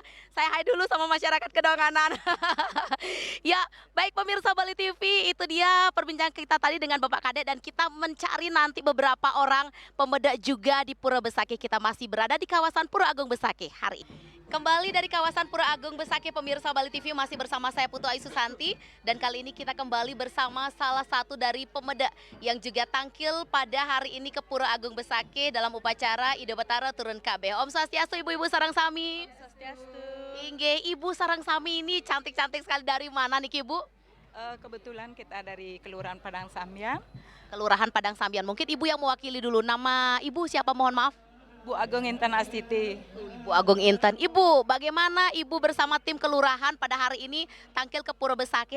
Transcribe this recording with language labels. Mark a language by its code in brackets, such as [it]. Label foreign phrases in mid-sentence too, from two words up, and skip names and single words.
[id] Saya hai dulu sama masyarakat Kedonganan. Ya, baik pemirsa Bali TV, itu dia perbincangan kita tadi dengan Bapak Kade dan kita mencari nanti beberapa orang pemuda juga di Pura Besakih. Kita masih berada di kawasan Pura Agung Besakih hari ini. Kembali dari kawasan Pura Agung Besakih, pemirsa Bali TV masih bersama saya Putu Ayu Susanti dan kali ini kita kembali bersama salah satu dari pemuda yang juga tampil pada hari ini ke Pura Agung Besakih dalam upacara Ido Betara Turun Kabeh. [ban] Om Swastiastu, Ibu-ibu sareng sami. Swastiastu. Inggih, Ibu sareng sami [id] ini cantik-cantik sekali, dari mana nih Ibu? Kebetulan kita dari Kelurahan Padang Sambian. Kelurahan Padang Sambian. Mungkin Ibu yang mewakili dulu. Nama Ibu siapa, mohon maaf? Bu Agung Intan Astiti. Ibu Agung Intan. Ibu, bagaimana Ibu bersama tim kelurahan pada hari ini tampil ke Pura Besakih?